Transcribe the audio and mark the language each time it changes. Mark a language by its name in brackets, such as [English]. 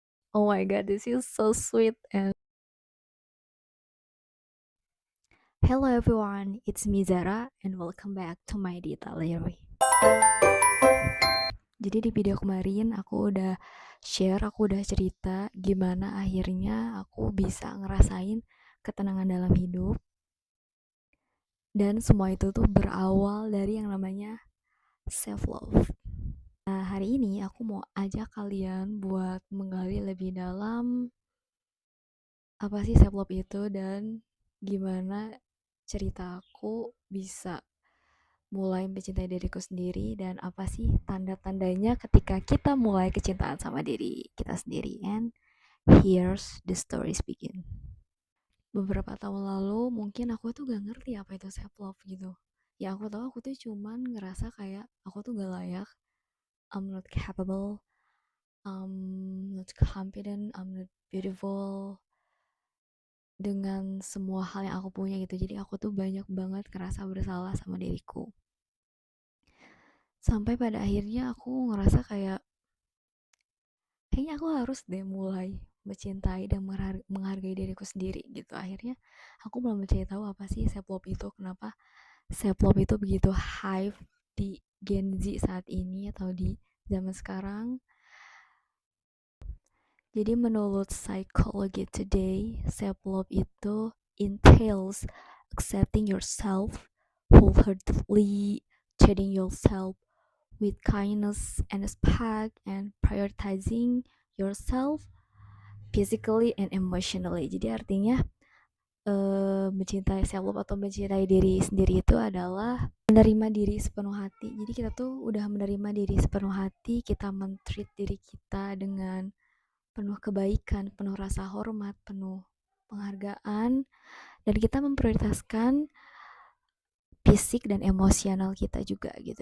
[English] Oh my god, this is so sweet and hello everyone, it's me Zara and welcome back to my Dita Diary. [Indonesian] Jadi di video kemarin aku udah share, aku udah cerita gimana akhirnya aku bisa ngerasain ketenangan dalam hidup. Dan semua itu tuh berawal dari yang namanya self love. Nah, hari ini aku mau ajak kalian buat menggali lebih dalam apa sih self love itu dan gimana cerita aku bisa mulai mencintai diriku sendiri dan apa sih tanda-tandanya ketika kita mulai kecintaan sama diri kita sendiri. [English] And here's the stories begin. [Indonesian] Beberapa tahun lalu mungkin aku tuh gak ngerti apa itu self love gitu. Ya aku tahu aku tuh cuman ngerasa kayak aku tuh gak layak, [English] I'm not capable, I'm not confident, I'm not beautiful [Indonesian] dengan semua hal yang aku punya gitu. Jadi aku tuh banyak banget ngerasa bersalah sama diriku. Sampai pada akhirnya aku ngerasa kayak kayaknya aku harus deh mulai mencintai dan menghargai diriku sendiri gitu. Akhirnya aku mulai mencari tahu apa sih self love itu, kenapa self love itu begitu hype di Gen Z saat ini atau di zaman sekarang. Jadi menurut Psychology Today, self love itu [English] entails accepting yourself wholeheartedly, treating yourself with kindness and respect, and prioritizing yourself physically and emotionally. [Indonesian] Jadi artinya mencintai self love atau mencintai diri sendiri itu adalah menerima diri sepenuh hati. Jadi kita tuh udah menerima diri sepenuh hati, kita men-treat diri kita dengan penuh kebaikan, penuh rasa hormat, penuh penghargaan, dan kita memprioritaskan fisik dan emosional kita juga gitu.